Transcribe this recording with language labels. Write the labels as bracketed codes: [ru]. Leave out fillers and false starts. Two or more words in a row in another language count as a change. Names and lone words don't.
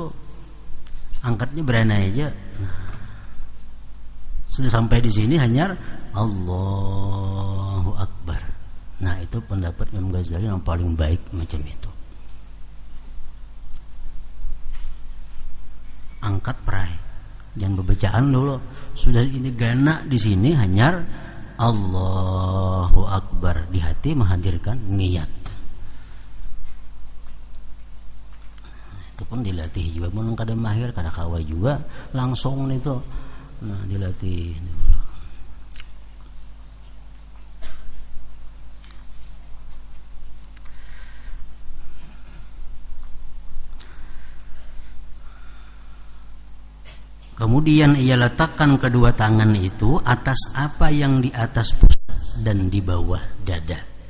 [id] Angkatnya berani aja. Nah, sudah sampai di sini hanya [ar] الله أكبر. [id] Nah, itu pendapat Imam Ghazali yang paling baik macam itu. Angkat pray, jangan berbacaan dulu. Sudah ini gana di sini hanya [ar] الله أكبر, [id] di hati menghadirkan niat. [bjn] Nah, itu pun dilatih juga, mun kada mahir kada kawa juga langsung itu. [id] Nah, dilatih. Kemudian ia letakkan kedua tangan itu atas apa yang di atas pusat dan di bawah dada.